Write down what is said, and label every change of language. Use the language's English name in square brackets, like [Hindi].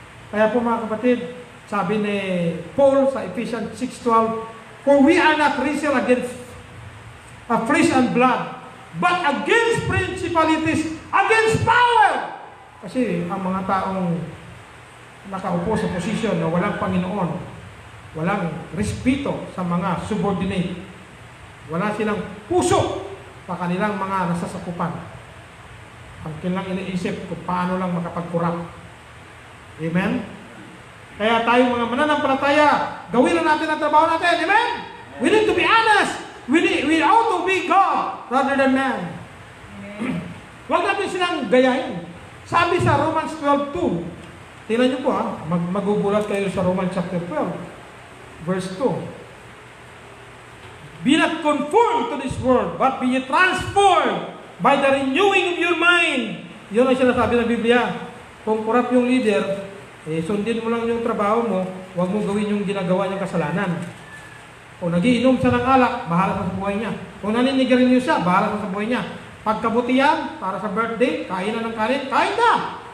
[Filipino] Kaya po mga kapatid, sabi ni Paul sa [English] Ephesians 6:12, for we are not wrestle against flesh and blood, but against principalities, against power. [Filipino] Kasi ang mga taong nakaupo sa posisyon na walang Panginoon, walang respeto sa mga subordinate, wala silang puso sa kanilang mga nasasakupan. Ang kanilang iniisip kung paano lang makapagkurap. Amen? Kaya tayo mga mananampalataya, gawin na natin ang trabaho natin. [English] Amen? We need to be honest. We ought to be God rather than man. [Filipino] Huwag natin silang gayahin. Sabi sa Romans 12:2, tingnan nyo po magugulat kayo sa Romans chapter 12, verse 2. [English] Be not conformed to this world, but be ye transformed by the renewing of your mind. [Filipino] Yun ang sinasabi ng Biblia. Kung kurap yung leader, sundin mo lang yung trabaho mo, huwag mo gawin yung ginagawa niyang kasalanan. Kung nagiinom siya ng alak, bahala sa buhay niya. Kung naninigarilyo siya, bahala sa buhay niya. Pagkabutihan, para sa birthday, kain na ng kanin, kain na!